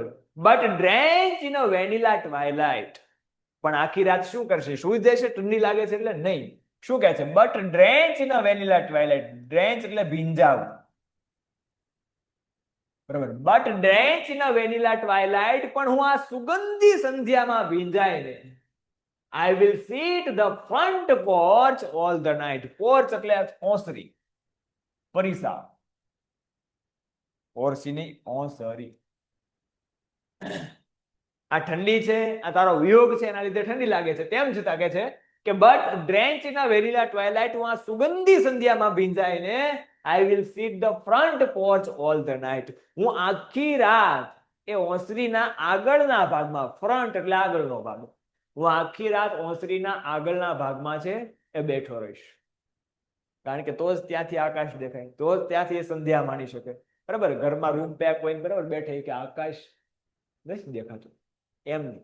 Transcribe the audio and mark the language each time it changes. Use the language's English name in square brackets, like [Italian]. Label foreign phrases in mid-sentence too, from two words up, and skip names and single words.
[English] But drench in a vanilla twilight, [Gujarati] પણ આખી રાત શું કરશે? સુઈ જશે, ઠંડી લાગે છે એટલે નહીં. શું કહે છે? [English] But drench in a vanilla twilight. [Gujarati] ડ્રેન્ચ એટલે ભીંજાવ, બરાબર. [English] But drench in a vanilla twilight, [Gujarati] પણ હું આ સુગંધી સંધ્યામાં ભીંજાઈને [English] I will sit the front porch all the night. [Gujarati] Porch એટલે ઓસરી, પરિસા, ઓરસીની ઓસરી. આ ઠંડી છે, આ તારો વિયોગ છે, એના લીધે ઠંડી લાગે છે. તેમ છતાં કે છે કે [English] But drench in a vanilla twilight, [Gujarati] હું આ સુગંધી સંધ્યામાં ભીંજાઈને [English] I will sit the front porch all the night. [Gujarati] હું આખી રાત એ ઓસરીના આગળના ભાગમાં, ફ્રન્ટ એટલે આગળનો ભાગ, હું આખી રાત ઓસરીના આગળના ભાગમાં છે એ બેઠો રહીશ. કારણ કે તો જ ત્યાંથી આકાશ દેખાય, તો જ ત્યાંથી એ સંધ્યા માણી શકે, બરાબર. ઘરમાં રૂમ પેક હોય બરાબર બેઠે કે આકાશ નથી દેખાતું, એમ નહીં.